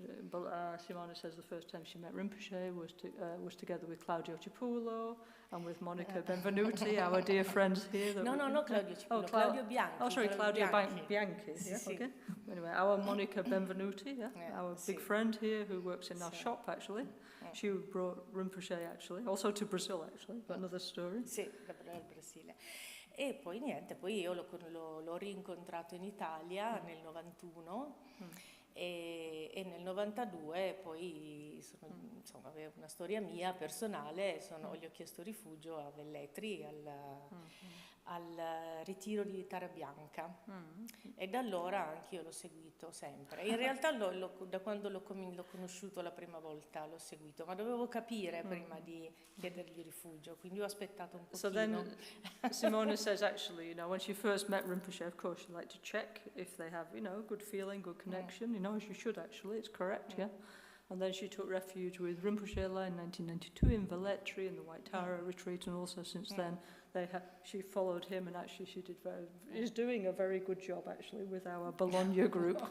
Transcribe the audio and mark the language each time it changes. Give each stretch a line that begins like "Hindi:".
English: But Simona says the first time she met Rinpoche was together with Claudio Cipulo and with Monica Benvenuti, our dear friends here.
Italian: No, Claudio Cipulo, Claudio Bianchi.
English: Oh, sorry, Claudio Bianchi.
Italian: Sì,
English: Yeah,
Italian: sì.
English: Okay. Anyway, our Monica Benvenuti, our big
Italian: sì.
English: friend here who works in our shop, actually. She brought Rinpoche, actually, also to Brazil, actually, but another story.
Italian: Sì, dal Brasile. E poi niente, poi io l'ho rincontrato in Italia nel 91 e nel 92 poi avevo una storia mia personale, gli ho chiesto rifugio a Velletri al ritiro di Tara Bianca e da allora anch'io l'ho seguito sempre. In realtà da quando l'ho conosciuto la prima volta l'ho seguito, ma dovevo capire prima di chiedergli rifugio, quindi ho aspettato un pochino.
English: So then Simona says actually, you know, when she first met Rinpoche, of course she liked to check if they have, you know, good feeling, good connection, you know, as you should actually, it's correct, yeah. And then she took refuge with Rinpoche in 1992 in Velletri in the White Tara retreat, and also since then she followed him, and actually she is doing a very good job actually with our Bologna group.